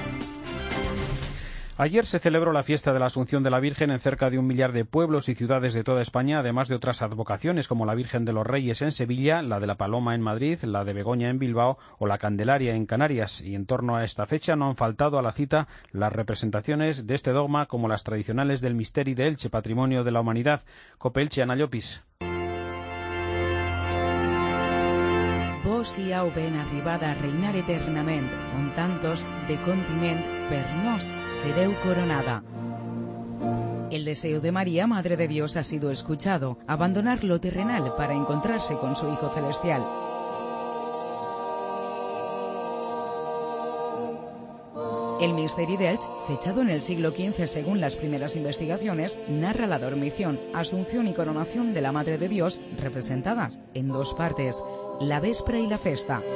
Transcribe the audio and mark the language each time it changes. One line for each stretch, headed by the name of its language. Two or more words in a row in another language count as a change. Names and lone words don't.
Spanish: Ayer se celebró la fiesta de la Asunción de la Virgen en cerca de 1 millar de pueblos y ciudades de toda España, además de otras advocaciones como la Virgen de los Reyes en Sevilla, la de la Paloma en Madrid, la de Begoña en Bilbao o la Candelaria en Canarias. Y en torno a esta fecha no han faltado a la cita las representaciones de este dogma como las tradicionales del Misteri de Elche, Patrimonio de la Humanidad. COPE Elche, Ana Llopis.
Catalan: Vos i au ben arribada a reinar eternament, on tantos de continent per nos sereu coronada.
Spanish: El deseo de María, Madre de Dios, ha sido escuchado, abandonar lo terrenal para encontrarse con su Hijo Celestial. El Misteri d'Elx, fechado en el siglo XV según las primeras investigaciones, narra la dormición, asunción y coronación de la Madre de Dios, representadas en 2 partes, la véspera y la festa.